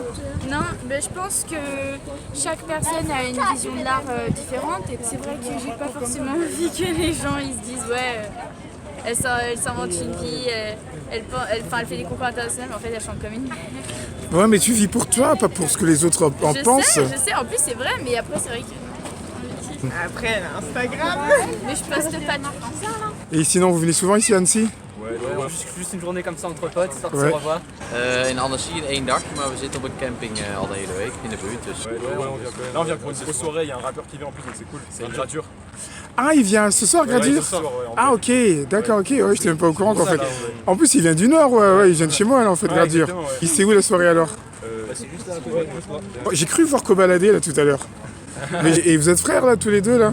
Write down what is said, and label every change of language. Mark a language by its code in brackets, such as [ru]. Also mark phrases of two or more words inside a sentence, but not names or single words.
[fr] Non, mais je pense que chaque personne a une vision de l'art différente et c'est vrai que j'ai pas forcément envie que les gens ils se disent ouais, elle s'invente une vie, elle fait des concours internationaux mais en fait elle chante comme une mère. Ouais mais tu vis pour toi, pas pour ce que les autres en pensent. Je sais, en plus c'est vrai, mais après c'est vrai que... Après, Instagram. Mais je poste pas tout le temps ça là. Et sinon vous venez souvent ici à Annecy? Ouais, juste une journée comme ça entre potes, histoire de Ouais. se revoir. [nl] In Annecy in 1 dag, maar we zitten op een camping al de hele week in de buurt. Dus. [fr] Ouais, on vient quand même. Là, on vient pour une grosse soirée, il y a un rappeur qui vient en plus, donc c'est cool. C'est une gradure. Ah il vient ce soir, Gradure? ce soir, ouais, Ah ok, d'accord, ok, ouais, j'étais même pas au courant qu'en ça, fait. là, ouais. En plus il vient du Nord, ouais, il vient de chez moi là en fait, Ouais, Gradure. exactement, ouais. Il sait où la soirée alors? C'est juste là à côté. Oh, j'ai cru voir Cobaladé là tout à l'heure. Et vous êtes frères là tous les deux là?